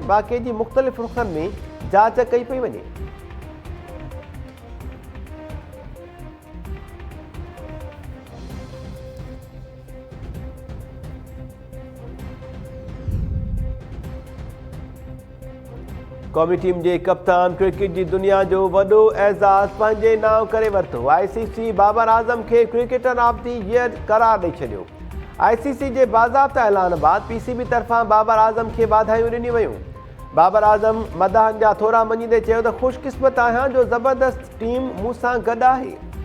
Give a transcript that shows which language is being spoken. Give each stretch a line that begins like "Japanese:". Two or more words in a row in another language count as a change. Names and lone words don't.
Sindhi: वाक़े जी मुख़्तलिफ़ रुख़नि में जांच कई पई वञे। क़ौमी टीम जे कप्तान क्रिकेट जी दुनिया जो वॾो एज़ाज़ पंहिंजे नाव करे वरितो। ICC बाबर आज़म खे
English: cricketer of the year
Sindhi: करार ॾेई छॾियो। ICC जे बाज़ाब्ता ऐलान बाद PCB तरफ़ां बाबर आज़म खे वाधायूं ॾिनियूं वयूं। बाबर आज़म मदाहनि जा थोरा मञींदे चयो त ख़ुशकिस्मत आहियां जो ज़बरदस्त टीम मूं सां गॾु आहे।